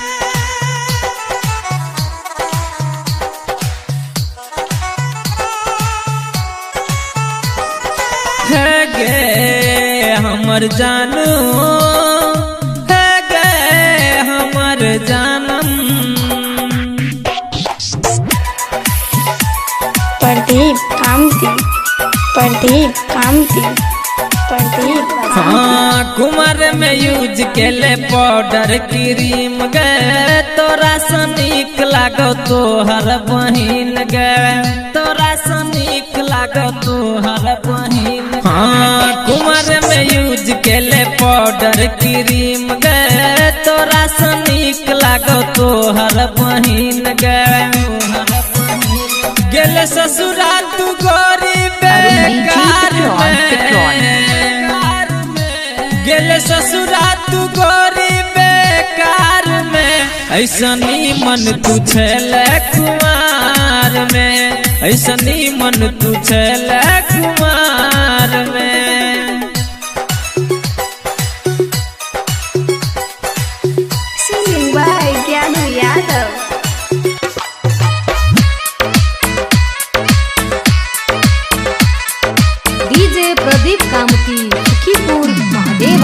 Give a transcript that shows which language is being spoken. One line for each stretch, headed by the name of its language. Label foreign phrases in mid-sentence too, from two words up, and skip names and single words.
Maithili: है गे हमर जानू, है गे हमर जानम। प्रदीप कामती, प्रदीप कामती, प्रदीप। हाँ कुमार में यूज केले
English: powder cream
Maithili: गे, तोरा सनीक लागो तोहर बहिन गे, तोरा सनीक लागो तोहर बहिन। हाँ कुमार में यूज केले
English: powder cream
Maithili: गे, तोरा सनीक लागो तोहर बहिन गे। गेले ससुरा तू गोरी बेकार में, गेले ससुरा तू गोरी बेकार में। ऐसनी मन तू छेले कुमार में, ऐसनी मन तू छेले कुमार में।
English: singing by ज्ञानू यादव।
Maithili: डीजे प्रदीप कामती सुखीपुर महादेवा।